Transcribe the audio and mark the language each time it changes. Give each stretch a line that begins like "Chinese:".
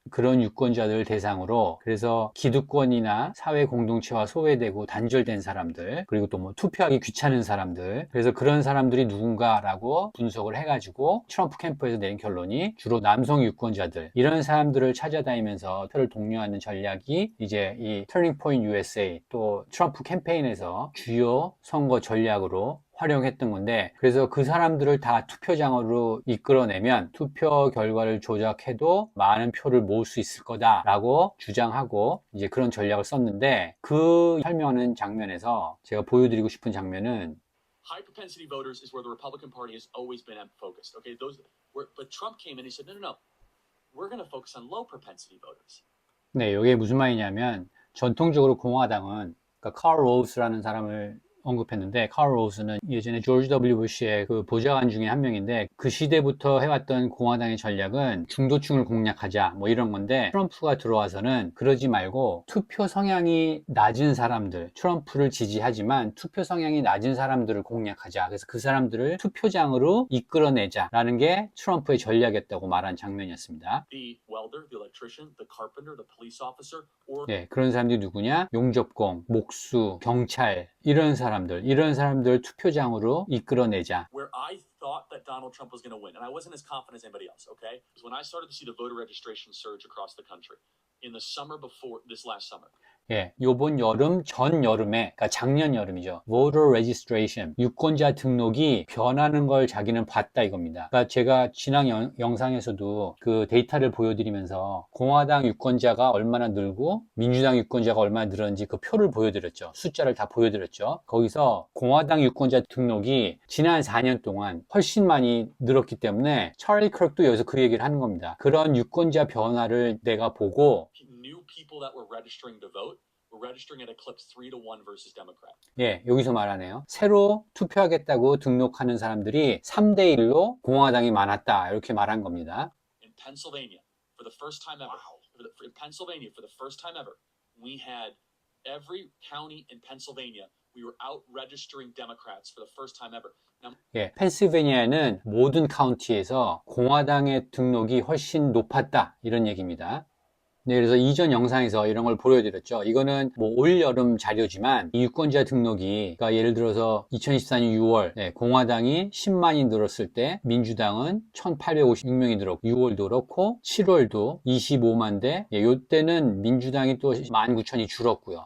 Korean: 그런 유권자들 대상으로, 그래서 기득권이나 사회 공동체와 소외되고 단절된 사람들, 그리고 또 뭐 투표하기 귀찮은 사람들, 그래서 그런 사람들이 누군가라고 분석을 해가지고 트럼프 캠프에서 내린 결론이 주로 남성 유권자들, 이런 사람들을 찾아다니면서 표를 독려하는 전략이 이제 이 터닝 포인트 USA 또 트럼프 캠페인에서 주요 선거 전략으로 활용했던 건데, 그래서 그 사람들을 다 투표장으로 이끌어내면 투표 결과를 조작해도 많은 표를 모을 수 있을 거다라고 주장하고 이제 그런 전략을 썼는데, 그 설명하는 장면에서 제가 보여드리고 싶은 장면은,
English: high propensity voters is where the Republican Party has always been focused. Okay, but Trump came in and he said, no. We're going to focus on low propensity voters.
Korean: 네, 이게 무슨 말이냐면, 전통적으로 공화당은, 그러니까 칼 로우스라는 사람을 언급했는데, 칼 로우스는 예전에 조지 W 부시의 그 보좌관 중에 한 명인데, 그 시대부터 해왔던 공화당의 전략은 중도층을 공략하자 뭐 이런 건데, 트럼프가 들어와서는 그러지 말고 투표 성향이 낮은 사람들, 트럼프를 지지하지만 투표 성향이 낮은 사람들을 공략하자, 그래서 그 사람들을 투표장으로 이끌어내자라는 게 트럼프의 전략이었다고 말한 장면이었습니다.
English: The welder, the electrician, the carpenter, the police officer,
Korean: 네, 그런 사람들이 누구냐? 용접공, 목수, 경찰, 이런 사람들 투표장으로 이끌어내자.
English: Where I thought that Donald Trump was going to win, and I wasn't as confident as anybody else, okay? Because when I started to see the voter registration surge across the country in the summer before this last summer.
Korean: 예, 요번 여름, 전 여름에, 그러니까 작년 여름이죠.
English: voter registration,
Korean: 유권자 등록이 변하는 걸 자기는 봤다 이겁니다. 그러니까 제가 지난 영상에서도 그 데이터를 보여드리면서 공화당 유권자가 얼마나 늘고 민주당 유권자가 얼마나 늘었는지 그 표를 보여드렸죠. 숫자를 다 보여드렸죠. 거기서 공화당 유권자 등록이 지난 4년 동안 훨씬 많이 늘었기 때문에 찰리 크럭도 여기서 그 얘기를 하는 겁니다. 그런 유권자 변화를 내가 보고
English: New people that were registering to vote were registering at a clip 3-1 versus Democrat.
Korean: 예, 여기서 말하네요. 새로 투표하겠다고 등록하는 사람들이 3대 1로 공화당이 많았다, 이렇게 말한 겁니다.
English: In Pennsylvania, for the first time ever, in Pennsylvania, for the first time ever, we had every county in Pennsylvania, we were out registering Democrats for the first time ever. Now,
Korean: 예, 펜실베니아는 모든 카운티에서 공화당의 등록이 훨씬 높았다, 이런 얘기입니다. 네, 그래서 이전 영상에서 이런 걸 보여드렸죠. 이거는 뭐 올여름 자료지만 이 유권자 등록이, 그러니까 예를 들어서 2024년 6월 공화당이 10만이 늘었을 때 민주당은 1856명이 늘었고, 6월도 그렇고 7월도 25만 대, 요때는 민주당이 또 19,000이 줄었고요.